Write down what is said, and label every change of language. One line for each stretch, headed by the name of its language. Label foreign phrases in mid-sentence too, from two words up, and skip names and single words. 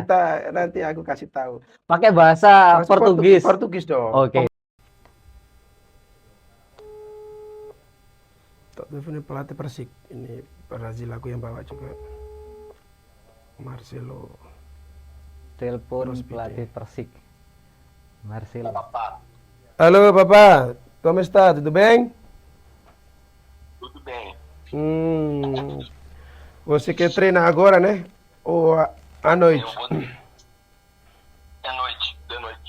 Indonesian: nanti aku kasih tahu. Pakai bahasa Bahasa Portugis. Portugis dong. Oke. Telepon pelatih Persik. Ini Brazil aku yang bawa juga. Marcelo Telepon Rospide. pelatih Persik, Marcelo.
Portuguese: Alô, papá. Como está? Tudo bem? Tudo bem. Você quer treinar agora, né? Ou à Eu noite? vou. É noite, de noite.